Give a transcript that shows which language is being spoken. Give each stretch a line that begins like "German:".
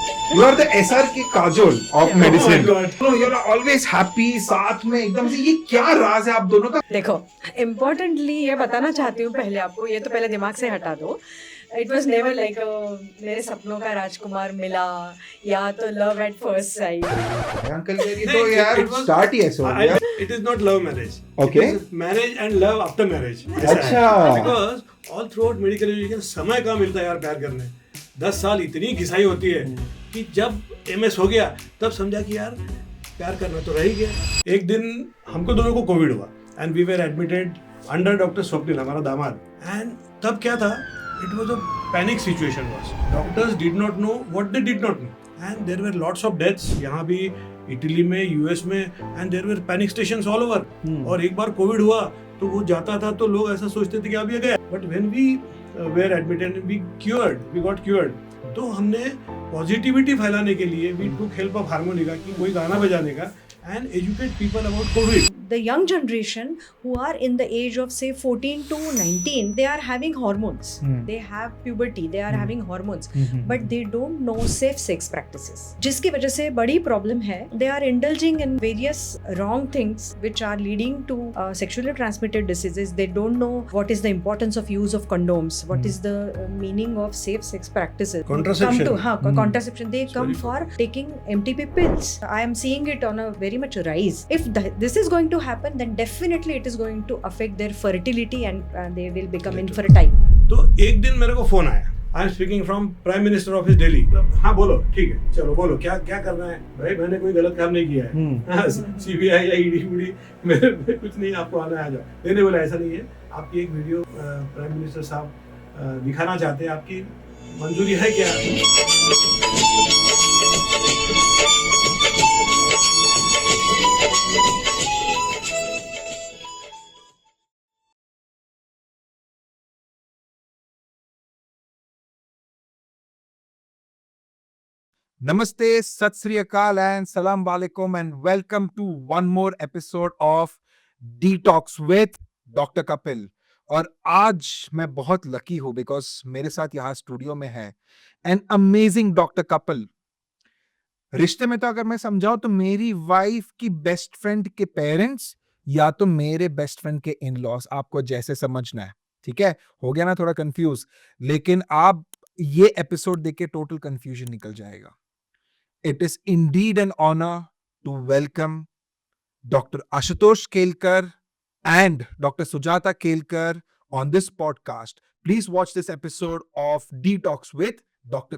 English: You are the SRK Kajol of medicine. Oh my God. No, you're always happy.
Hindi: साथ में एकदम से ये क्या राज है आप दोनों का? देखो, इम्पोर्टेंटली ये बताना चाहती हूँ पहले आपको, ये तो पहले दिमाग से हटा दो.
English: it was never like
Hindi: मेरे सपनों का राजकुमार मिला या तो
English: Love at first sight.
Hindi: Uncle ये तो यार स्टार्ट ही ऐसे हो गया.
English: It is not love marriage. Okay. It is marriage and love after marriage.
Hindi: अच्छा.
English: Because all throughout medical education
Hindi: समय कहाँ मिलता है यार प्यार करने. 10 साल इतनी घिसाई होती है कि जब MS हो गया तब समझा कि यार प्यार करना तो रह ही गया. एक दिन हमको दोनों को कोविड हुआ
English: and we were admitted under
Hindi: doctor Swapnil, हमारा दामाद. And तब क्या था?
English: It was a panic situation was. Doctors did not know what they did not know. And there were lots of deaths.
Hindi: यहाँ भी इटली में, यूएस में,
English: and there were panic stations all over.
Hindi: और एक बार Covid हुआ तो वो जाता था तो लोग ऐसा सोचते थे कि अब ये गया.
English: But when we were admitted, we got cured.
Hindi: तो हमने पॉजिटिविटी फैलाने के लिए
English: we took help of
Hindi: harmonica की कोई गाना बजाने का
English: and educate people about COVID. The young generation who are in the age of say 14 to 19, they are having hormones. They have puberty, they are having hormones, but they don't know safe sex practices.
Hindi: जिसकी वजह से बड़ी problem है.
English: They are indulging in various wrong things which are leading to sexually transmitted diseases. They don't know what is the importance of use of condoms, what is the meaning of safe sex practices. Contraception. Contraception. They come for taking MTP pills. I am seeing it on a very much rise. If this is going to happen, then definitely it is going to affect their fertility and they will become infertile.
Hindi: तो एक दिन मेरे को phone आया.
English: I am speaking from prime minister office Delhi.
Hindi: हाँ बोलो, ठीक है, चलो बोलो, क्या क्या करना है भाई. मैंने कोई गलत काम नहीं किया है. CBI या ED मेरे कुछ नहीं, आपको आना है, आ जाओ. मैंने बोला ऐसा नहीं है, आपकी एक वीडियो प्राइम मिनिस्टर साहब दिखाना चाहते हैं, आपकी मंजूरी है क्या?
English: Namaste, Sat Sri Akal and Salam Alaikum and welcome to one more episode of Detox with Dr. Kapil.
Hindi: और आज मैं बहुत लकी हूँ बिकॉज मेरे साथ यहाँ स्टूडियो में है एन अमेजिंग डॉक्टर कपिल. रिश्ते में तो अगर मैं समझाऊं तो मेरी वाइफ की बेस्ट फ्रेंड के पेरेंट्स या तो मेरे बेस्ट फ्रेंड के इन लॉस, आपको जैसे समझना है. ठीक है, हो गया ना थोड़ा कंफ्यूज, लेकिन आप ये एपिसोड देख के टोटल कंफ्यूजन निकल जाएगा.
English: It is indeed an honor to welcome Dr. Ashutosh Kelkar and Dr. Sujata Kelkar on this podcast. Please watch this episode of Detox with Dr.